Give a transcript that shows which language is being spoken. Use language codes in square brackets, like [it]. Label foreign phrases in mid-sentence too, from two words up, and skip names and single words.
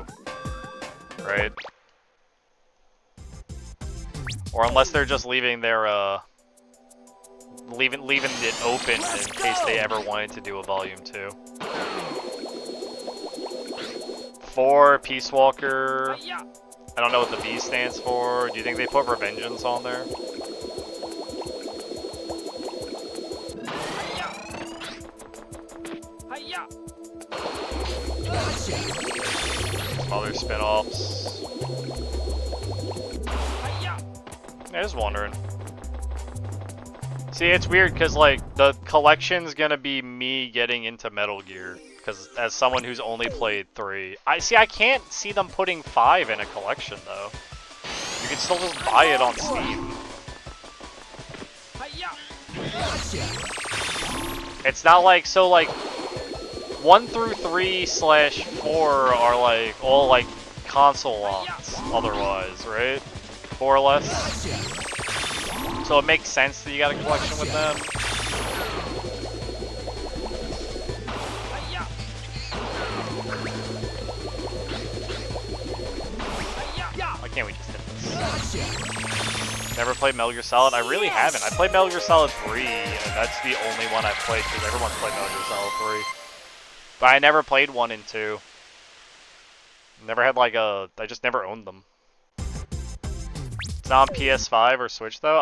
[en] Right? Or unless they're just leaving their, leaving it open in case they ever wanted to do a Volume 2. 4, Peace Walker. Hi-ya! I don't know what the V stands for. Do you think they put Revengeance on there? Hi-ya! Some other spin-offs. Hi-ya! I was wondering. See, it's weird because, like, the collection's gonna be me getting into Metal Gear. Because as someone who's only played 3, I can't see them putting 5 in a collection, though. You can still just buy it on Steam. Hi-ya! It's not like, so, like, 1 through 3/4 are, like, all, like, console lots otherwise, right? More or less. So it makes sense that you got a collection with them. Hi-ya! Hi-ya! Why can't we just hit this? Never played Metal Gear Solid? I really haven't. I played Metal Gear Solid 3, and that's the only one I've played, because everyone's played Metal Gear Solid 3. But I never played 1 and 2. Never had, like, I just never owned them. It's not on PS5 or Switch, though?